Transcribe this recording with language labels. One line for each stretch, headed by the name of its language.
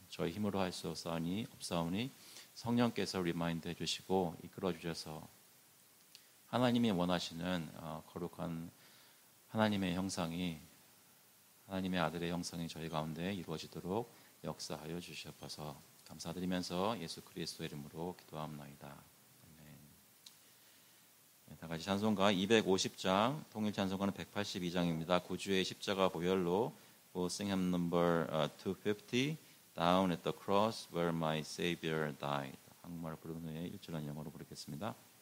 Korean: 저희 힘으로 할 수 없사오니 성령께서 리마인드 해주시고 이끌어 주셔서 하나님이 원하시는 거룩한 하나님의 형상이 하나님의 아들의 형상이 저희 가운데 이루어지도록 역사하여 주시옵소서. 감사드리면서 예수 그리스도의 이름으로 기도합나이다. 아멘. 다 같이 찬송가 250장, 통일 찬송가는 182장입니다. 구주의 십자가 보혈로
English: We'll sing hymn number 250, Down at the cross where my Savior died.
Korean: 한국말을 부른 후에 1절은 영어로 부르겠습니다.